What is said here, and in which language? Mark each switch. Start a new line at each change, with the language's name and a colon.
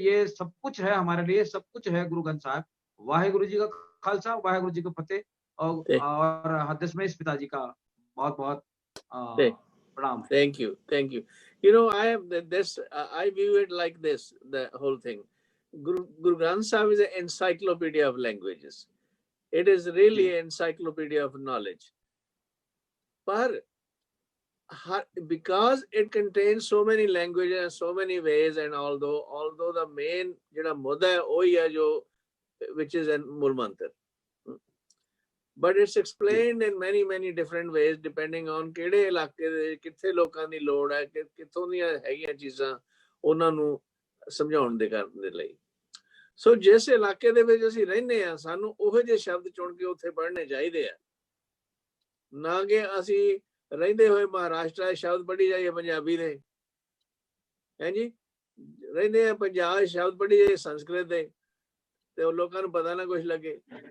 Hindi: ये सब कुछ है, हमारे लिए सब कुछ है गुरु ग्रंथ साहब। वाहेगुरु जी का खालसा, वाहेगुरु जी को फतेह। और दशमेश पिताजी का बहुत बहुत प्रणाम।
English: Thank you, thank you. You know, I have this. I view it like this: the whole thing. Guru Granth Sahib is an encyclopedia of languages. It is really an encyclopedia of knowledge. But because it contains so many languages and so many ways, and although the main
Punjabi: jada mudda hai ohi hai jo,
English: which is an Mool Mantra. But it's explained in many different ways depending on
Punjabi: ਕਿਹੜੇ ਇਲਾਕੇ ਦੇ ਕਿੱਥੇ ਲੋਕਾਂ ਦੀ ਲੋੜ ਹੈ, ਕਿੱਥੋਂ ਦੀਆਂ ਹੈਗੀਆਂ ਚੀਜ਼ਾਂ ਉਹਨਾਂ ਨੂੰ ਸਮਝਾਉਣ ਦੇ ਕਰਨ ਦੇ ਲਈ। ਸੋ ਜਿਸ ਇਲਾਕੇ ਦੇ ਵਿੱਚ ਅਸੀਂ ਰਹਿੰਦੇ ਆ, ਸਾਨੂੰ ਉਹੋ ਜਿਹੇ ਸ਼ਬਦ ਚੁਣ ਕੇ ਉੱਥੇ ਪੜ੍ਹਨੇ ਚਾਹੀਦੇ ਆ, ਨਾ ਕਿ ਅਸੀਂ ਰਹਿੰਦੇ ਹੋਏ ਮਹਾਰਾਸ਼ਟਰ ਦੇ ਸ਼ਬਦ ਪੜ੍ਹੀ ਜਾਈਏ ਪੰਜਾਬੀ ਦੇ, ਹਾਂਜੀ, ਰਹਿੰਦੇ ਆ ਪੰਜਾਬ ਸ਼ਬਦ ਪੜ੍ਹੀ ਜਾਈਏ ਸੰਸਕ੍ਰਿਤ ਦੇ, ਤੇ ਉਹ ਲੋਕਾਂ ਨੂੰ ਪਤਾ ਨਾ ਕੁਝ ਲੱਗੇ।